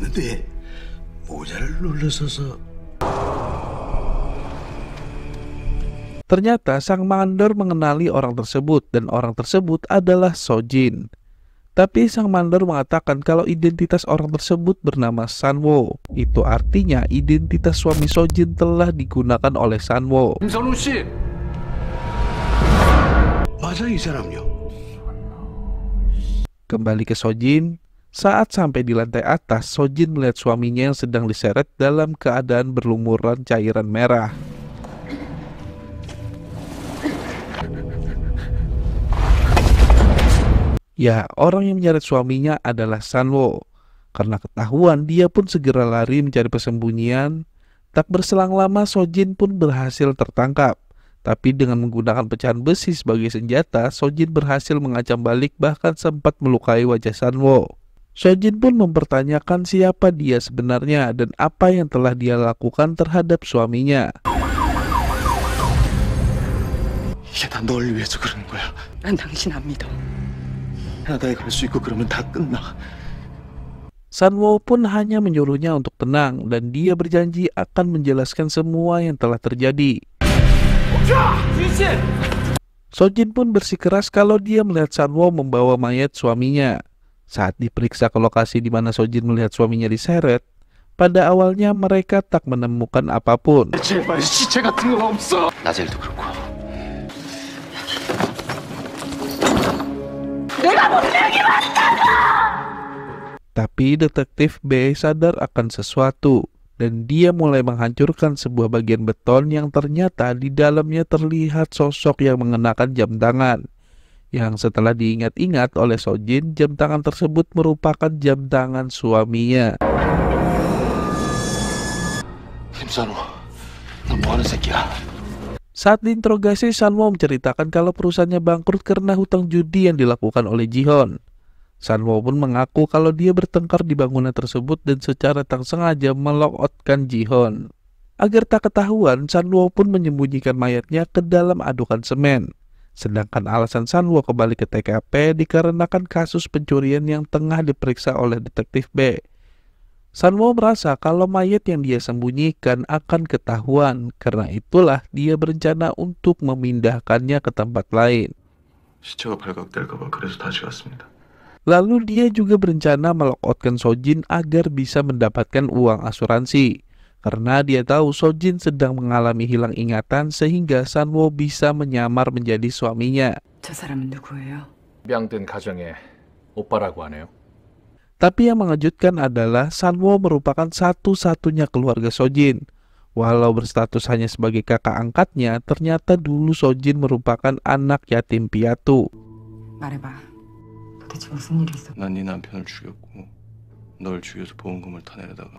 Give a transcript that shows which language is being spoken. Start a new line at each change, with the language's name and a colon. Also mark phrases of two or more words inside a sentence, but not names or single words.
Indonesian: Ternyata sang mandor mengenali orang tersebut dan orang tersebut adalah Sojin. Tapi sang mandor mengatakan kalau identitas orang tersebut bernama Sanwo. Itu artinya identitas suami Sojin telah digunakan oleh Sanwo.
Korean: 김선우 씨! 맞아 이 사람요.
Indonesian: Kembali ke Sojin, saat sampai di lantai atas, Sojin melihat suaminya yang sedang diseret dalam keadaan berlumuran cairan merah. Ya, orang yang menyeret suaminya adalah Sanwo. Karena ketahuan, dia pun segera lari mencari persembunyian. Tak berselang lama, Sojin pun berhasil tertangkap. Tapi dengan menggunakan pecahan besi sebagai senjata, Sojin berhasil mengancam balik bahkan sempat melukai wajah Sanwo. Sojin pun mempertanyakan siapa dia sebenarnya dan apa yang telah dia lakukan terhadap suaminya.
Korean: 이게 다 널 위해서 그러는 거야. 난 당신 안 믿어. 바다에 갈 수 있고 그러면 다 끝나.
Indonesian: Sanwo pun hanya menyuruhnya untuk tenang dan dia berjanji akan menjelaskan semua yang telah terjadi. Sojin pun bersikeras kalau dia melihat Sanwo membawa mayat suaminya. Saat diperiksa ke lokasi di mana Sojin melihat suaminya diseret, pada awalnya mereka tak menemukan apapun.
Korean: 제발 시체 같은 건 없어. 나젤도 그렇고.
Indonesian: Tapi detektif B sadar akan sesuatu dan dia mulai menghancurkan sebuah bagian beton yang ternyata di dalamnya terlihat sosok yang mengenakan jam tangan. Yang setelah diingat-ingat oleh Sojin, jam tangan tersebut merupakan jam tangan suaminya.
Korean: 김선우, 너 뭐하는 새끼야?
Indonesian: Saat diinterogasi, Sanwo menceritakan kalau perusahaannya bangkrut karena hutang judi yang dilakukan oleh Jihon. Sanwo pun mengaku kalau dia bertengkar di bangunan tersebut dan secara tak sengaja melock-outkan Jihon. Agar tak ketahuan, Sanwo pun menyembunyikan mayatnya ke dalam adukan semen. Sedangkan alasan Sanwo kembali ke TKP dikarenakan kasus pencurian yang tengah diperiksa oleh detektif B. Sanwo merasa kalau mayat yang dia sembunyikan akan ketahuan, karena itulah dia berencana untuk memindahkannya ke tempat lain.
Korean: 시체가 발각될까 봐 그래서 다시 갔습니다.
Indonesian: Lalu dia juga berencana melock-outkan Sojin agar bisa mendapatkan uang asuransi. Karena dia tahu Sojin sedang mengalami hilang ingatan sehingga Sanwo bisa menyamar menjadi suaminya.
Korean: 저 사람은 누구예요? 입양된 가정의 오빠라고 하네요.
Indonesian: Tapi yang mengejutkan adalah Sanwo merupakan satu-satunya keluarga Sojin. Walau berstatus hanya sebagai kakak angkatnya, ternyata dulu Sojin merupakan anak yatim piatu.
Korean: 말해봐. 도대체 무슨 일이 있어? 난 네 남편을 죽였고 널 죽여서 보험금을 타내려다가